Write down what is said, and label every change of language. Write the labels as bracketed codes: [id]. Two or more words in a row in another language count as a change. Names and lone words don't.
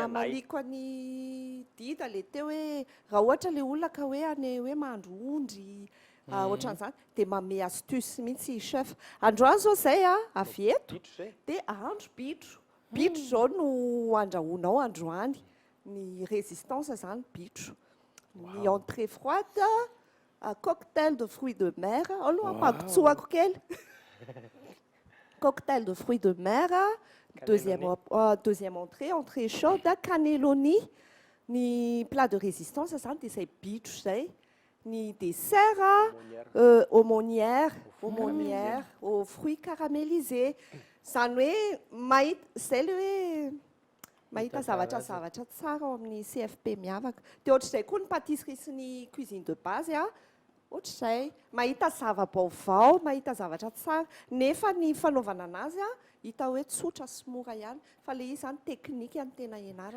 [mg] Dia amaliko ny dida le teo hoe raha ohatra le olona ka hoe any hoe mahandro ondry ohatran'izany dia manome astuce mihitsy chef. Androany zao izay avy eto dia ahandro bitro. Bitro zao no andrahoinao androany. Ny résistance zany bitro. [fr] Ny entrée froide, cocktail de fruits de mer. [mg] Aloha ampagotsoako kely. [fr] cocktail de fruits de mer, deuxième entrée, entrée chaude, cannelloni, ni plat de résistance, ça c'est des bitch, ni dessert, aumônière, aux fruits caramélisés. Ça nous est, c'est le [mg] mahita zavatra tsara ao amin'ny CFP miavaka. Dia ohatr'izay koa ny pâtisserie sy ny [fr] cuisine de base [mg] ohatr'izay mahita zava-baovao, mahita zavatra tsara nefa ny fanaovana anazy hita hoe tsotra sy mora ihany fa le izy zany teknika ny tena ianarana.